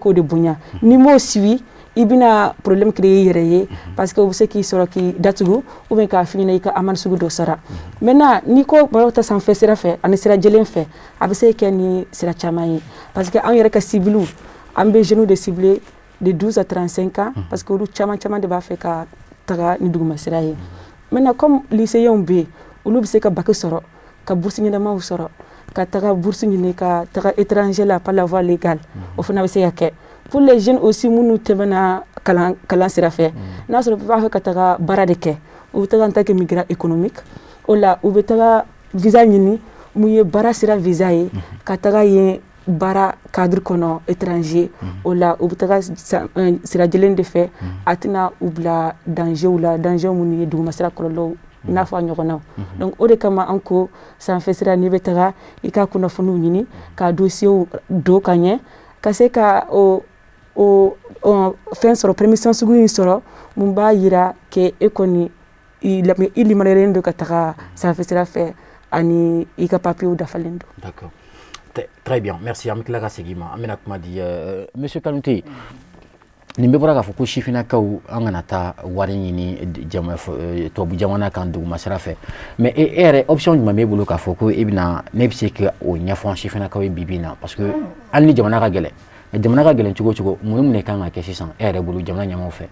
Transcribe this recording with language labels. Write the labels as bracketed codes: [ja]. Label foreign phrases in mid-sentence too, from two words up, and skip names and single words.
[bm] k'o de bonya n'i m'o suivi i bɛna [fr] problème créer [bm] i yɛrɛ ye [fr] parce que [bm] u bɛ se k'i sɔrɔ k'i datugu [fr] ou bien [bm] k'a f'i ɲɛna i ka amende sugu dɔ sara maintenant ni ko baro ta sanfɛ sira fɛ ani sira jɛlen fɛ a bɛ se kɛ ni sira caman ye [fr] parce que [bm] an yɛrɛ ka cibles an bɛ jeunes de cibler [fr] de 12 à 35 ans parce que [bm] olu caman de b'a fɛ ka taga ni duguma sira ye maintenant [fr] comme lycéens [bm] bɛ yen olu bɛ se ka bac sɔrɔ ka bourse ɲɛnamaw sɔrɔ ka taga bourse ɲini ka taga étranger la [fr] par la voie légale [bm] o fana bɛ se ka kɛ [fr] pour les jeunes aussi [bm] minnu tɛmɛna kalan sira fɛ n'a sɔrɔ u b'a fɛ ka taga baara de kɛ u bɛ taga [fr] en tant que migrant économique [bm] o la u bɛ taga visa ɲini mun ye baara sira visa ye ka taga yen baara cadre kɔnɔ étranger o la u bɛ taga sira jɛlen de fɛ a tɛna u bila danger la danger minnu ye duguma sira kɔlɔlɔw i n'a fɔ a ɲɔgɔnnaw donc o de kama an ko sanfɛ sira n'i bɛ taga i ka kunnafoniw ɲini ka dossiers don ka ɲɛ ka se ka fɛn sɔrɔ permission sugu in sɔrɔ mun b'a yira ke e kɔni i limaniyalen don ka taga sanfɛ sira fɛ ani i ka papiers dafalen don. [fr] D'accord. Très bien, merci. [bm] An bɛ tila ka segin ma an bɛna kuma di Monsieur Kanute nin bɛ bɔra k'a fɔ ko sifinnakaw an kana taa wari ɲini tubabu jamana kan duguma sira fɛ mais e yɛrɛ option jumɛn b'e bolo k'a fɔ ko e bɛna ne bɛ se ka o ɲɛfɔ sifinnakaw ye bi na [fr] parce que [bm] hali ni jamana ka gɛlɛn jamana ka gɛlɛn cogo cogo mun de kan ka kɛ sisan e yɛrɛ bolo jamana ɲɛmaaw fɛ.